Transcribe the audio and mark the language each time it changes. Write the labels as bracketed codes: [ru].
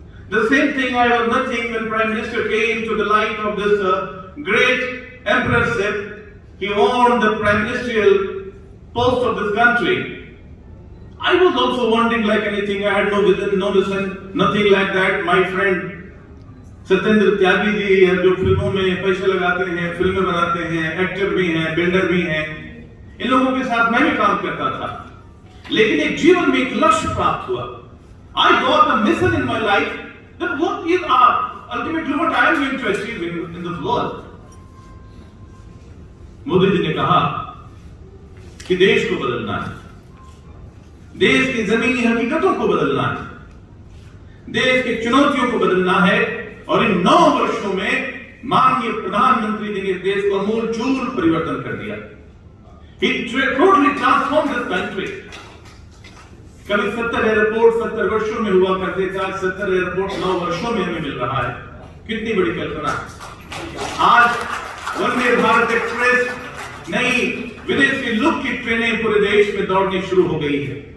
[en] The same thing I was nothing when Prime Minister came to the light of this great emperorship. He owned the prime ministerial post of this country. I was also wondering like anything, I had no vision, no mission, nothing like that. My friend [hi] Satyendra Tyagi ji जो फिल्मों में पैसे लगाते हैं, फिल्में बनाते हैं, actor भी हैं, बिल्डर भी हैं, इन लोगों के साथ मैं भी काम करता था। लेकिन एक जीवन में एक लक्ष्य प्राप्त हुआ। [en] I got a mission in my life that what is ultimately what I am going to achieve in this world. [hi] Modi ji ने कहा कि देश को बदलना है, देश की जमीनी हकीकतों को बदलना है, देश की चुनौतियों को बदलना है और इन 9 वर्षों में माननीय प्रधानमंत्री जी ने देश को आमूल-चूल परिवर्तन कर दिया। [en] He totally transformed this country. [hi] कभी 70 एयरपोर्ट 70 वर्षों में हुआ करते थे, आज 70 एयरपोर्ट 9 वर्षों में हमें मिल रहा है। कितनी बड़ी कल्पना। आज वंदे भारत एक्सप्रेस नई विदेशी लुक की ट्रेनें पूरे देश में दौड़नी शुरू हो गई है।